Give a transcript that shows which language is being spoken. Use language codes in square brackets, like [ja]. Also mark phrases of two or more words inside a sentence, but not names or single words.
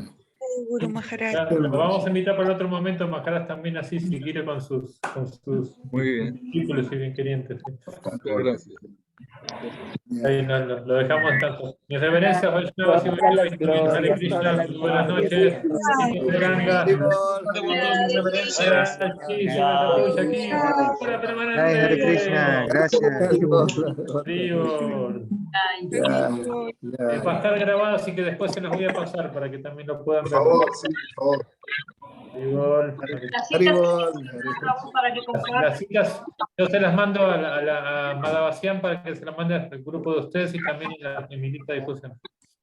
[es] Guru Maharaj. Lo vamos a invitar para otro momento, Maharaj, también así, si quiere, con sus Muy bien. discípulos y bien querientes. Muchas gracias. Ahí lo dejamos tanto. Mis reverencias, Vaishnava, Hare Krishna, buenas noches. Ganga. Hare Krishna, gracias. Va a estar grabado, así que después se los voy a pasar para que también lo puedan ver. Por favor, sí, por favor. Las citas yo se las mando a Madhavasian para que se las mande al grupo de ustedes y también en mi lista de difusión.